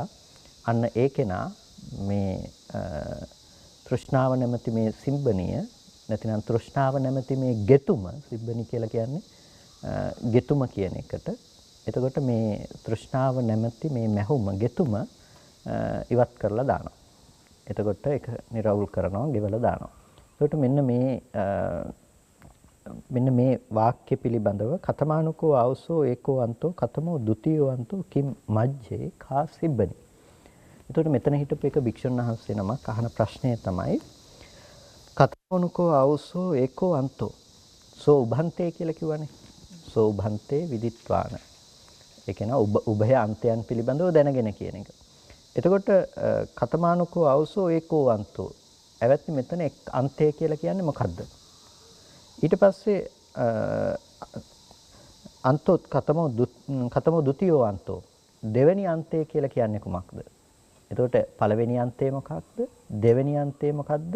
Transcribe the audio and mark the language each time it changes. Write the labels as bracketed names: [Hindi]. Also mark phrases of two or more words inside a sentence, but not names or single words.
[Sinhala] අන්න ඒකේනා මේ තෘෂ්ණාව නැමැති මේ සිබ්බනිය නැතිනම් තෘෂ්ණාව නැමැති මේ ගෙතුම සිබ්බනි කියලා කියන්නේ ගෙතුම කියන එකට. එතකොට මේ තෘෂ්ණාව නැමැති මේ මැහුම ගෙතුම ඉවත් කරලා දානවා. එතකොට ඒක නිරවුල් කරනවා, ගෙවලා දානවා. එතකොට මෙන්න මේ වාක්‍ය පිළිබඳව [Pali] කතමානුකෝ ආවසෝ ඒකෝ අන්තෝ කතමෝ ဒ ුතියෝ අන්තෝ කිම් මජ්ජේ කා සිබ්බනි. [Sinhala] එතකොට මෙතන හිටපු එක භික්ෂුන් වහන්සේ නමක් අහන ප්‍රශ්නය තමයි [Pali] කතමානුකෝ ආවසෝ ඒකෝ අන්තෝ සෝ උභන්තේ [Sinhala] කියලා කිව්වනේ. [Pali] සෝභන්තේ විදිත්වාන. [Sinhala] ඒ කියන්නේ උභය අන්තයන් පිළිබඳව දැනගෙන කියන එක. [Pali] එතකොට කතමානුකෝ ආවසෝ ඒකෝ අන්තෝ. [Sinhala] ඇවැත්නි මෙතන එක් අන්තය කියලා කියන්නේ මොකද්ද? ඊට පස්සේ [Pali] අන්තෝ කතමෝ ද්විතීයෝ අන්තෝ. [Sinhala] දෙවෙනි අන්තය කියලා කියන්නේ කුමක්ද? එතකොට පළවෙනි අන්තය මොකක්ද? දෙවෙනි අන්තය මොකක්ද?